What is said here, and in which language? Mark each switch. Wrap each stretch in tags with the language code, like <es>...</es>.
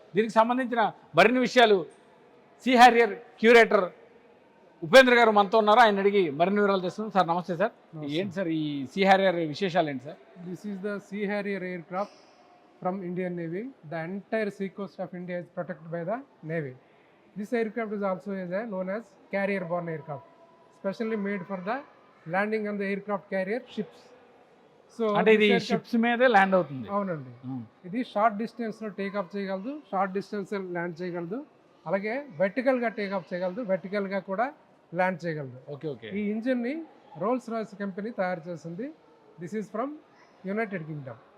<te>దీనికి సంబంధించిన మరిన్ని విషయాలు సీ హారియర్ క్యూరేటర్ ఉపేంద్ర గారు మనతో ఉన్నారు. ఆయన అడిగి మరిన్ని వివరాలు తెస్తున్నాం. సార్ నమస్తే సార్. ఏంటి సార్ ఈ సీ హారియర్ విశేషాలు ఏంటి sir?</te> <en>This is the Sea Harrier aircraft from Indian navy. The entire sea coast of India is protected by the navy. This aircraft is also known as carrier borne aircraft, specially made for the landing on the aircraft carrier ships. So</en> <te>అంటే ఇది ships మీదే land అవుతుంది. అవునండి. ఇది short డిస్టెన్స్లో takeoff చేయగలదు, short distance land చేయగలదు, అలాగే వెర్టికల్గా టేకాఫ్ చేయగలదు, వెర్టికల్గా కూడా ల్యాండ్ చేయగలదు. Okay okay. ఈ ఇంజిన్ని రోల్స్ రాయ్స్ కంపెనీ తయారు చేసింది.</te> <en>This is from United Kingdom.</en>